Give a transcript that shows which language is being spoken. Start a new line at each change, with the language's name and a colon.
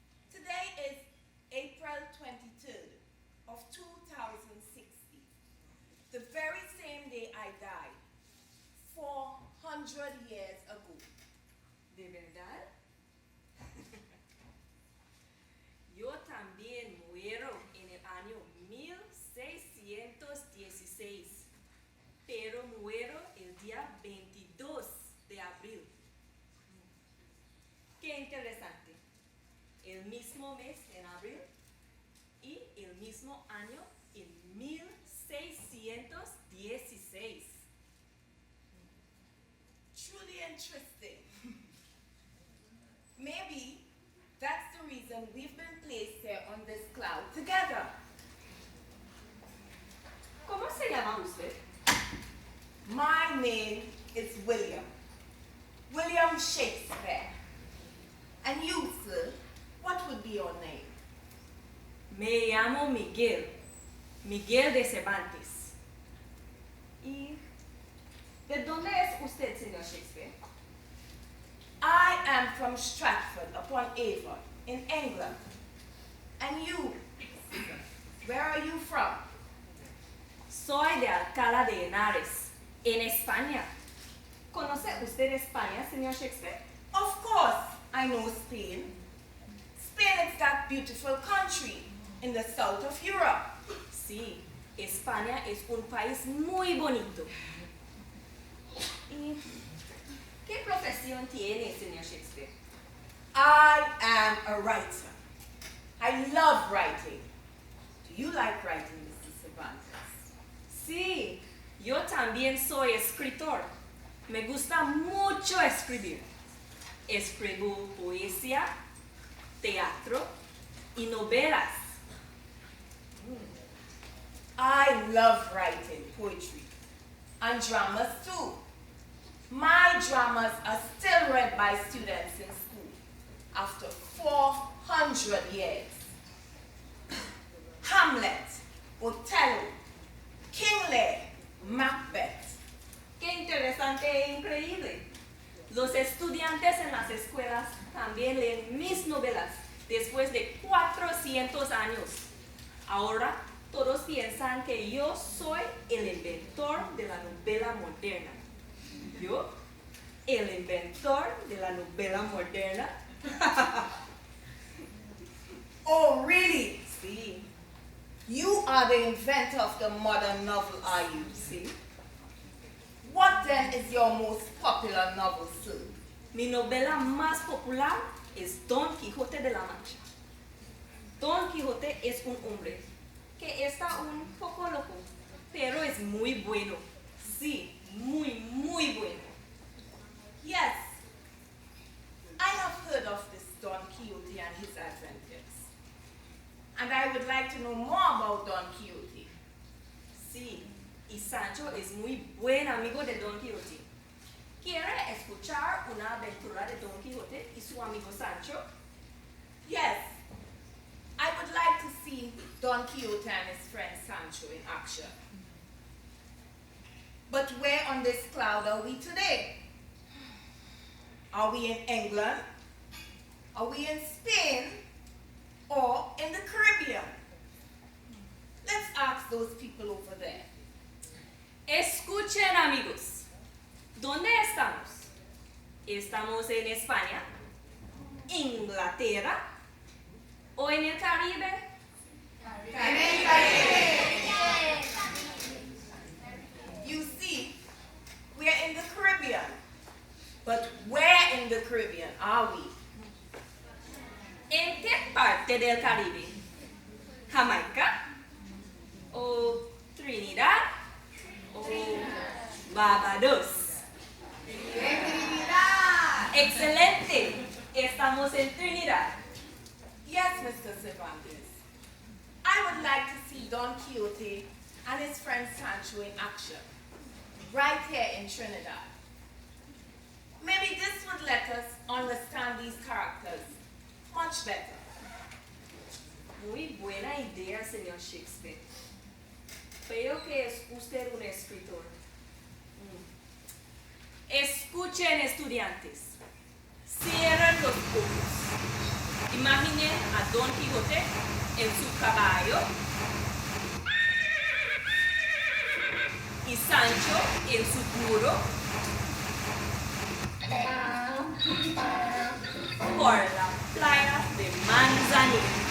English: Today is April 23rd of 2060, the very same day I died, 400 years ago.
Spanish: ¿De verdad? Yo también muero en el año 1616, pero muero el día 22 de abril. Qué interesante. El mismo mes en abril y el mismo año en 1616.
English: Truly interesting. Maybe that's the reason we've been placed here on this cloud together.
Spanish: ¿Cómo se llama usted?
English: My name is William. William Shakespeare. And you, sir, what would be your name?
Spanish: Me llamo Miguel. Miguel de Cervantes. ¿Y de dónde es usted, señor Shakespeare?
English: I am from Stratford-upon-Avon in England. And you, where are you from?
Spanish: Soy de Alcalá de Henares, en España. ¿Conoce usted España, señor Shakespeare?
English: Of course, I know Spain. Spain is that beautiful country in the south of Europe.
Spanish: Sí, España es un país muy bonito. ¿Y qué profesión tiene, señor Shakespeare?
English: I am a writer. I love writing. Do you like writing, Mr. Cervantes?
Spanish: Sí, yo también soy escritor. Me gusta mucho escribir. Escribo poesía, teatro y novelas.
English: I love writing poetry and dramas too. My dramas are still read by students in school after 400 years. Hamlet, Othello, King Lear, Macbeth.
Spanish: ¡Qué interesante e increíble! Los estudiantes en las escuelas también leen mis novelas después de 400 años. Ahora todos piensan que yo soy el inventor de la novela moderna. ¿Yo? ¿El inventor de la novela moderna?
English: Oh, really?
Spanish: Sí,
English: You are the inventor of the modern novel, are you?
Spanish: sí.
English: What then is your most popular novel, sir?
Spanish: Mi novela más popular es Don Quijote de la Mancha. Don Quijote es un hombre que está un poco loco, pero es muy bueno. Sí, muy, muy bueno.
English: Yes, I have heard of this Don Quixote and his adventures. And I would like to know more about Don Quixote.
Spanish: Sí, y Sancho es muy buen amigo de Don Quijote. ¿Quiere escuchar una aventura de Don Quijote y su amigo Sancho?
English: Yes, I would like to see Don Quixote and his friend Sancho in action. But where on this cloud are we today? Are we in England? Are we in Spain? Or in the Caribbean? Let's ask those people over there.
Spanish: Escuchen, amigos. ¿Dónde estamos? ¿Estamos en España, Inglaterra o en el Caribe? En el Caribe.
English: You see, we're in the Caribbean. But where in the Caribbean are we?
Spanish: ¿En qué parte del Caribe? ¿Jamaica? ¿O Trinidad? ¿O Barbados? Trinidad. ¡Excelente! Estamos en Trinidad.
English: Yes, Mr. Cervantes. I would like to see Don Quixote and his friend Sancho in action, right here in Trinidad. Maybe this would let us understand these characters much better.
Spanish: Muy buena idea, señor Shakespeare. Veo que es usted un escritor. Escuchen, estudiantes. Cierren los ojos. Imaginen a Don Quijote en su caballo y Sancho en su burro por la playa de Manzanillo.